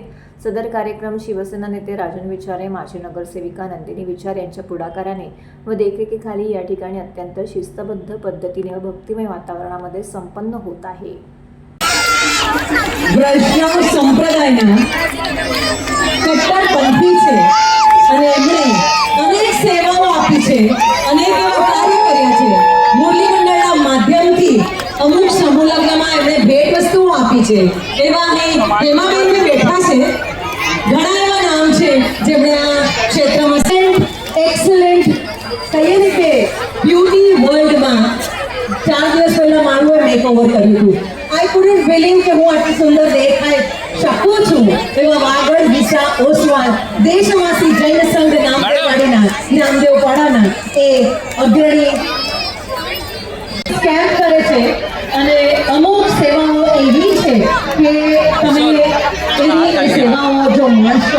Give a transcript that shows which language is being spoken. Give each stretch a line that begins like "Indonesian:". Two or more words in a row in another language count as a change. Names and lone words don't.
Marathi: सदर कार्यक्रम शिवसेना नेते राजन विचारे, माजी नगरसेविका नंदिनी विचारे यांच्या पुढाकाराने व देखरेखीखाली या ठिकाणी अत्यंत शिस्तबद्ध पद्धतीने व भक्तिमय वातावरणामध्ये संपन्न होत आहे.
Gujarati: વૈષ્ણવ સંપ્રદાયના કટ્ટરપંથી છે અને એમણે અનેક સેવાઓ આપી છે, અનેક એવા કાર્ય કર્યા છે. મુરલી મંડળના માધ્યમથી અમુક સમૂહ લગ્નમાં એમણે ભેટ વસ્તુઓ આપી છે. એવા અહીં હેમાબેન બેઠા છે. ઘણા એવા નામ છે જેમણે આ ક્ષેત્રમાં એક્સલન્ટ કહીએ ને કે બ્યુટી વર્લ્ડમાં 4 દિવસ પહેલા મારું મેકઓવર કર્યું હતું.
English: I couldn't believe
Gujarati: કે હું આટલી સુંદર દેખાઈ શકું છું. એવા વાગડ, દિશા, ઓસવાલ, દેશવાસી જૈન સંઘ નામદેવવાડીના નામદેવ પાડાના એ અગ્રણી કેમ્પ કરે છે અને અમુક સેવાઓ એવી છે કે તમે એની સેવાઓ જો મળશો.